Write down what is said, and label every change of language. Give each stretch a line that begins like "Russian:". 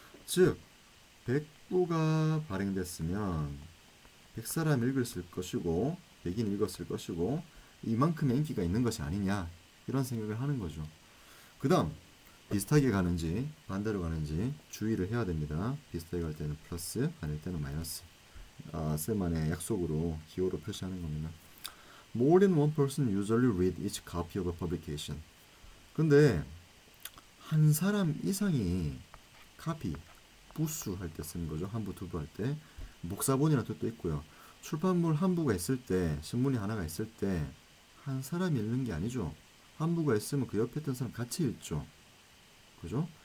Korean: 즉, 100부가 발행됐으면 100사람 읽었을 것이고 100인 읽었을 것이고 이만큼의 인기가 있는 것이 아니냐 이런 생각을 하는 거죠. 그 다음 비슷하게 가는지 반대로 가는지 주의를 해야 됩니다. 비슷하게 갈 때는 플러스, 아닐 때는 마이너스. 쌤만의 약속으로 기호로 표시하는 겁니다.
English: More than one person usually read each copy of a publication.
Korean: 근데 한 사람 이상이 copy, 부수 할 때 쓰는 거죠. 한 부, 두 부 할 때. 목사본이라는 뜻도 있고요. 출판물 한 부가 있을 때, 신문이 하나가 있을 때 한 사람이 읽는 게 아니죠. 한 부가 있으면 그 옆에 있던 사람 같이 읽죠. 그죠?